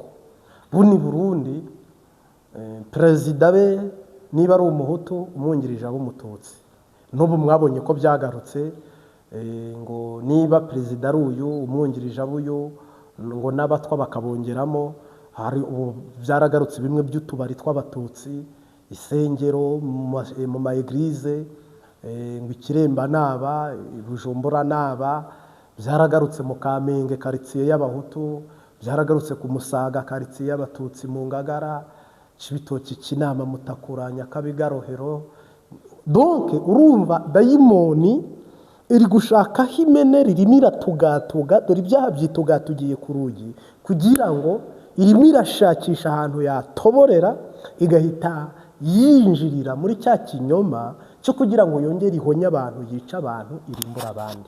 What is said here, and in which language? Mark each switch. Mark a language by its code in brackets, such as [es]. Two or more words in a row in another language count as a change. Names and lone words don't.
[rw] Burundi perezida be niba ari Umuhutu, umwungirije aba Umututsi. N'ubu mwabonye ko byagarutse, ngo niba perezida ari uyu, umwungirije aba uyu, ngo n'abatwa bakabongeramo. Hari ubu byaragarutse bimwe by'utubari tw'Abatutsi, isengero mu ma eglise, ngo Ikiremba naba, Bujumbura naba. Byaragarutse mu Kamenge quartier y'Abahutu, byaragarutse ku Musaga quartier y'Abatutsi mu Ngagara, Cibitoki, Kinama, Mutakura, Nyakabiga, Rohero. Donc urumva dayimoni iri gushaka himene ririmo iratugatuga, dore ibyaha byitugatugiye ku rugi, kugira ngo irimo irashakisha ahantu yatoborera, igahita yinjirira muri cya kinyoma cyo kugira ngo yongere ihonye abantu, yica abantu, irimbura abandi.